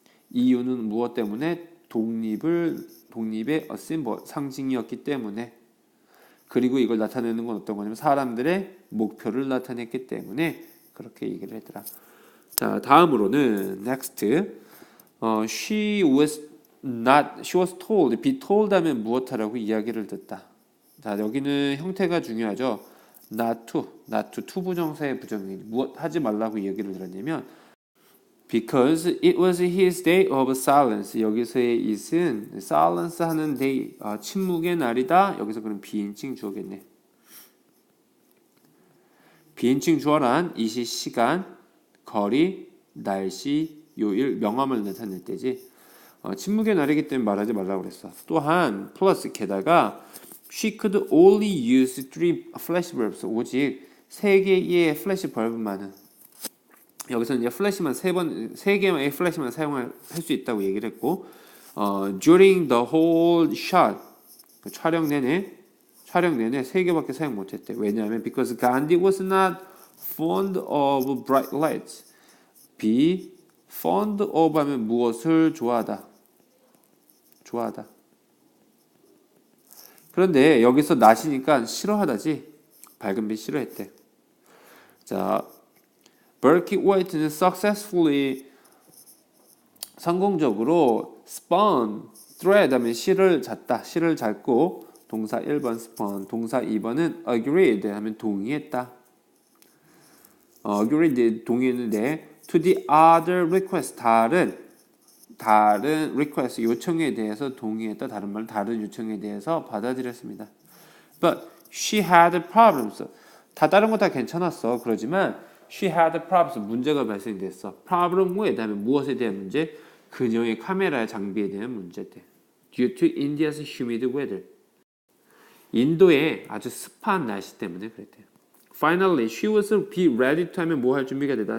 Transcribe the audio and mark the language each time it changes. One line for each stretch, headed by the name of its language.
Korean: 이유는 무엇 때문에? 독립의 symbol, 상징이었기 때문에. 그리고 이걸 나타내는 건 어떤 거냐면 사람들의 목표를 나타냈기 때문에 그렇게 얘기를 했더라. 자, 다음으로는 next. She was told, be told 하면 무엇하라고 이야기를 듣다. 자, 여기는 형태가 중요하죠. not to 투부정사의 부정인 무엇 하지 말라고 이야기를 들었냐면
English: because it was his day of silence.
Korean: 여기서의 it은 silence 하는 day, 침묵의 날이다. 여기서 그럼 비인칭 주어겠네. 비인칭 주어란 이시 시간, 거리, 날씨, 요일, 명암을 나타낼 때지. 침묵의 날이기 때문에 말하지 말라고 그랬어. 또한 플러스 게다가
English: she could only use 3 flash bulbs.
Korean: 오직 3개의 플래시 벌브만은 여기서는 이제 플래시만 3개의 플래시만 사용할 수 있다고 얘기를 했고
English: during the whole shot.
Korean: 촬영 내내 3개밖에 사용 못했대. 왜냐하면
English: because Gandhi was not fond of bright lights.
Korean: be fond of 하면 무엇을 좋아하다. 그런데 여기서 not이니까 싫어하다지. 밝은 빛 싫어했대. 자, Berkey White는 successfully 성공적으로
English: spun thread
Korean: 하면 실을 잣고 동사 1번 spun, 동사 2번은 agreed 하면 동의했다.
English: agreed
Korean: 동의했는데
English: to the other request
Korean: 다른
English: request
Korean: 요청에 대해서 동의했다. 다른 말로 다른 요청에 대해서 받아들였습니다.
English: But she had problems.
Korean: 다른 거 다 괜찮았어. 그러지만
English: she had problems.
Korean: 문제가 발생됐어. problem with 하면 무엇에 대한 문제? 그녀의 카메라 장비에 대한 문제대.
English: Due to India's humid weather.
Korean: 인도의 아주 습한 날씨 때문에 그랬대요.
English: Finally, she was be ready to
Korean: 하면 뭐 할 준비가 되다.